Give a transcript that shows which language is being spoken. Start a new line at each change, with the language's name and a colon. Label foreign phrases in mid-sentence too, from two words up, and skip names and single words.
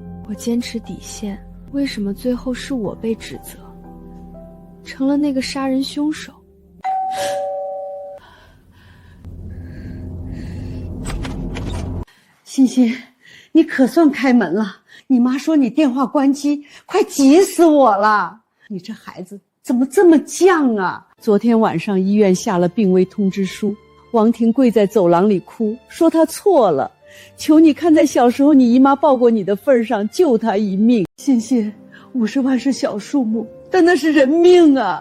Chinese: 我堅持底線，為什麼最後是我被指責，成了那個殺人兇手？欣欣，你可算開門了。你媽說你電話關機，快急死我了。你這孩子怎麼這麼犟啊？昨天晚上醫院下了病危通知書，王婷跪在走廊裡哭，說她錯了，求你看在小時候你姨媽抱過你的份上，救她一命。欣欣，50萬是小數目，但那是人命啊！